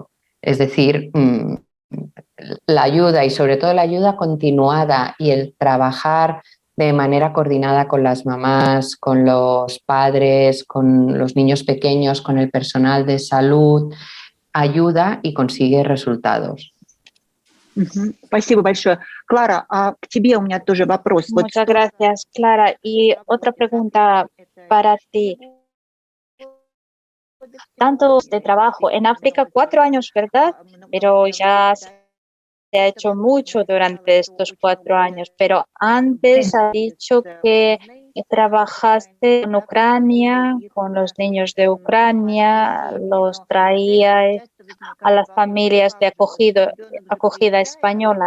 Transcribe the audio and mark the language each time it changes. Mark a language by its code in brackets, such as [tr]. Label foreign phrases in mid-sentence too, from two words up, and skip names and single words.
[es] Es decir, la ayuda y sobre todo la ayuda continuada y el trabajar de manera coordinada con las mamás, con los padres, con los niños pequeños, con el personal de salud, ayuda y consigue resultados. [ru] Спасибо большое. Клара, к тебе у меня тоже вопрос. [es] Muchas gracias, Clara. Y otra pregunta para ti. Tanto de trabajo en África, 4 años, ¿verdad? Pero ya se ha hecho mucho durante estos 4 años. Pero antes has dicho que trabajaste en Ucrania, con los niños de Ucrania, los traías a las familias de acogida española.